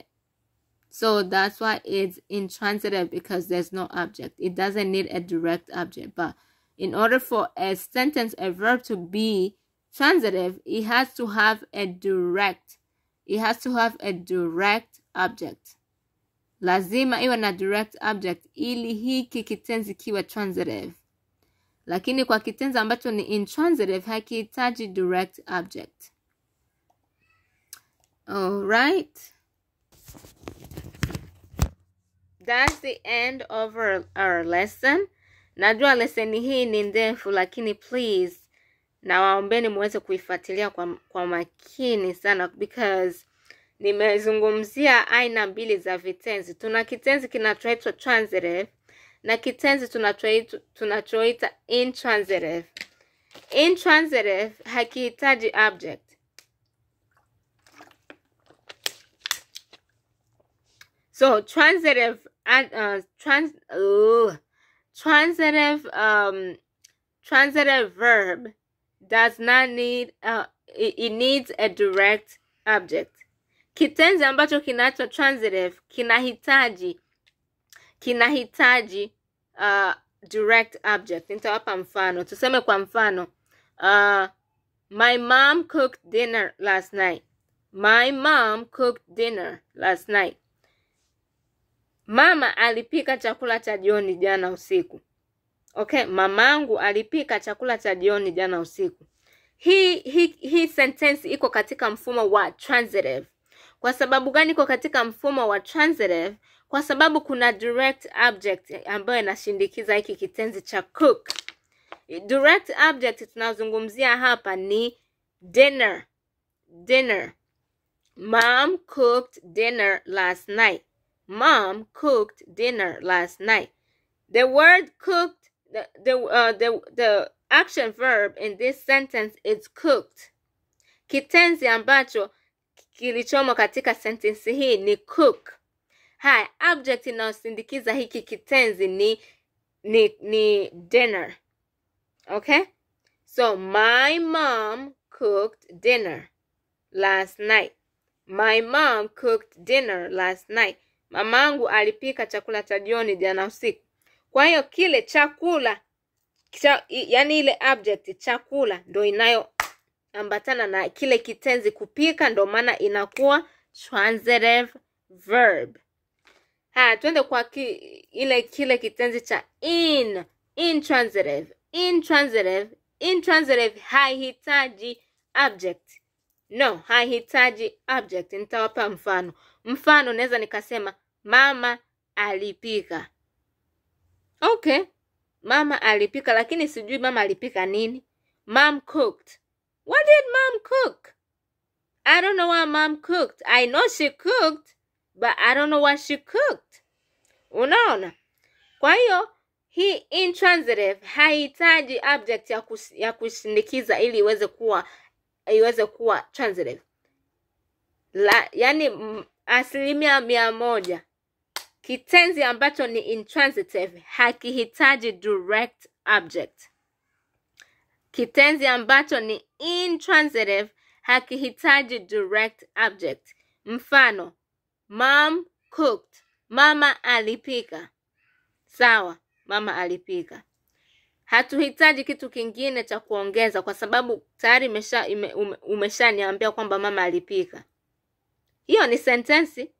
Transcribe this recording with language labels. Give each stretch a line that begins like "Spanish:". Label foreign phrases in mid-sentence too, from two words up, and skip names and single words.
English: So that's why it's intransitive, because there's no object. It doesn't need a direct object. But in order for a sentence, a verb to be transitive, it has to have a direct. it has to have a direct object.
Swahili: Lazima iwe na
English: direct object
Swahili: ili hiki kitenzi kiwe transitive. Lakini kwa kitenzi ambacho ni intransitive hakihitaji
English: direct object. Alright. That's the end of our lesson.
Swahili: Najua lesson hii ni ndefu, lakini please nawaombeni muweze kuifuatilia kwa makini sana, because nimezungumzia aina mbili za vitenzi. Tuna kitenzi kinachoitwa transitive na kitenzi tunachoita intransitive. Intransitive hakihitaji object.
English: So transitive verb does not need it needs a direct object.
Swahili: Kitenzi ambacho kinaitwa transitive kinahitaji
English: direct object.
Swahili: Nitawapa mfano. Tuseme kwa mfano,
English: my mom cooked dinner last night. My mom cooked dinner last night.
Swahili: Mama alipika chakula cha jioni jana usiku. Okay, mamangu alipika chakula cha jioni jana usiku. Hii sentence iko katika mfumo wa transitive. Kwa sababu gani iko katika mfumo wa transitive? Kwa sababu kuna
English: direct object
Swahili: ambayo inashindikiza hiki kitenzi cha cook.
English: Direct object
Swahili: tunazungumzia hapa ni dinner. Dinner.
English: Mom cooked dinner last night. Mom cooked dinner last night. The word cooked, the action verb in this sentence is cooked.
Swahili: Kitenzi ambacho kilichomo katika sentence hii ni cook. Hai, object inayosindikiza hiki kitenzi ni dinner. Okay?
English: So my mom cooked dinner last night. My mom cooked dinner last night.
Swahili: Mamangu alipika chakula cha jioni jana usiku. Kwa hiyo kile chakula, yani ile object chakula ndo inayoambatana na kile kitenzi kupika, ndo maana inakuwa
English: transitive verb.
Swahili: Twende kwa kile kitenzi cha intransitive. Intransitive haihitaji object. No, haihitaji object. Nitawapa mfano. Mfano naweza nikasema mama alipika. Okay. Mama alipika, lakini sijui mama alipika nini.
English: Mom cooked. What did mom cook? I don't know what mom cooked. I know she cooked, but I don't know what she cooked.
Swahili: Unaona? Kwa hiyo hii intransitive haihitaji object ya kushindikiza ili iweze kuwa transitive. Yani 100%. Kitenzi ambacho ni intransitive hakihitaji
English: direct object.
Swahili: Kitenzi ambacho ni intransitive hakihitaji
English: direct object.
Swahili: Mfano,
English: mom cooked.
Swahili: Mama alipika. Sawa, mama alipika. Hatuhitaji kitu kingine cha kuongeza kwa sababu tayari umeshaniambia kwamba mama alipika. Hiyo ni sentensi.